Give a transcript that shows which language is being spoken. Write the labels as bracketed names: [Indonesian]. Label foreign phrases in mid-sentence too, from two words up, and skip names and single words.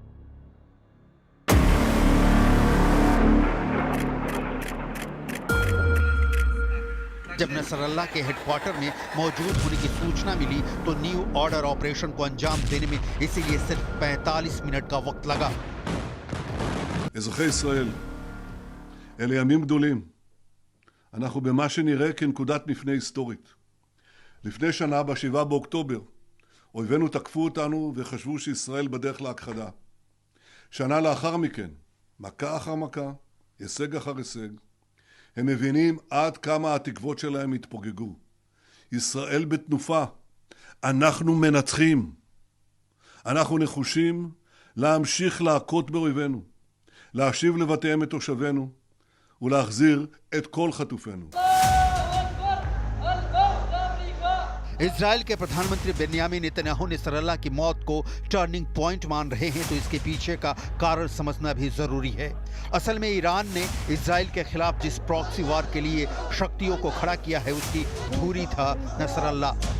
[Hindi] जब नसरल्लाह के हेडक्वार्टर में मौजूद होने की सूचना मिली तो [English] New Order operation [Hindi] को अंजाम देने में इसीलिए सिर्फ 45 मिनट का वक्त लगा। [Hebrew] אזרחי ישראל, אלה ימים גדולים. אנחנו במה שנראה כנקודת מפנה היסטורית. לפני שנה, ב7 באוקטובר, אויבינו תקפו אותנו וחשבו שישראל בדרך להכחדה. שנה לאחר מכן, מכה אחר מכה, הישג אחר הישג, הם מבינים עד כמה התקוות שלהם התפוגגו. ישראל בתנופה. אנחנו מנצחים. אנחנו נחושים להמשיך להכות באויבינו, להשיב לבתיהם את תושבינו ולהחזיר את כל חטופינו. [Hindi] इजराइल के प्रधानमंत्री बेन्यामिन नेतन्याहू नसरल्लाह की मौत को [English] turning point [Hindi] मान रहे हैं तो इसके पीछे का कारण समझना भी जरूरी है। असल में ईरान ने इजराइल के खिलाफ जिस [English] proxy war [Hindi] के लिए शक्तियों को खड़ा किया है उसकी धुरी था नसरल्लाह।